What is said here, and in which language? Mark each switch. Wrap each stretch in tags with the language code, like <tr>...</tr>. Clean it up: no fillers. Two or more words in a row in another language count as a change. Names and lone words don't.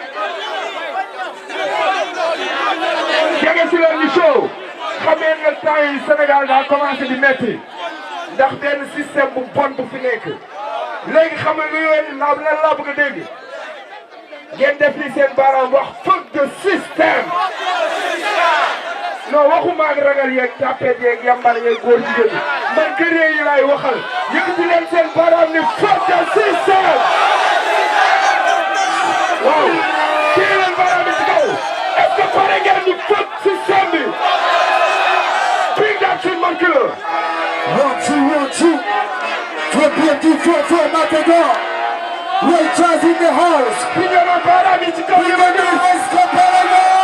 <wo>jege si leen ñu show xam ngeen nag temps yi Sénégal daa commencé di metti ndax benn système bu bon bu fi nekk léegi xam nga lu yooyu laa bëgg a dégg ngeen def li seen baaraam wax</wo> <en>fuck the system</en> <wo>non waxuma ak ragal yeeg tapet yeeg yambar yeeg góor jigéen man gëree yi laay waxal yëkkati leen seen baaraam ni</wo> <en>fuck the system</en> <wo>waaw kii leen baaraam bi ci kaw</wo> <fr>est-ce que</fr> <wo>pare ngeen ni</wo> <en>fuck system</en> <wo>bi</wo> <en>bring that shit man killer 1 2 1 2 3 Matador Raycha's in the house</en> <wo>Bignona baaraam bi ci kaw yi ma gis</wo>